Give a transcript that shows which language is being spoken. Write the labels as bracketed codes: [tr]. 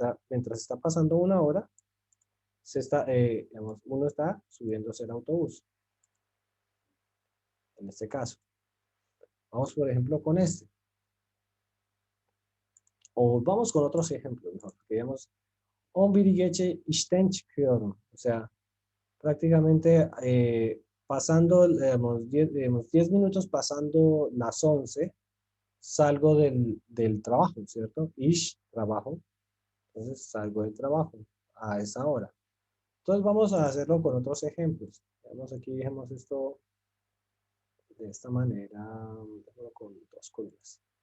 [es] Mientras está pasando una hora, digamos, uno está subiéndose el autobús. En este caso. Vamos, por ejemplo, con este. O vamos con otros ejemplos, mejor. Que digamos, [tr] 11 geçe işten çıkıyorum. [es] O sea, prácticamente pasando, digamos, 10 minutos pasando las 11, salgo del trabajo, ¿cierto? Ish, trabajo. Entonces salgo del trabajo a esa hora. Entonces vamos a hacerlo con otros ejemplos. Veamos aquí, dejemos esto de esta manera, con dos columnas.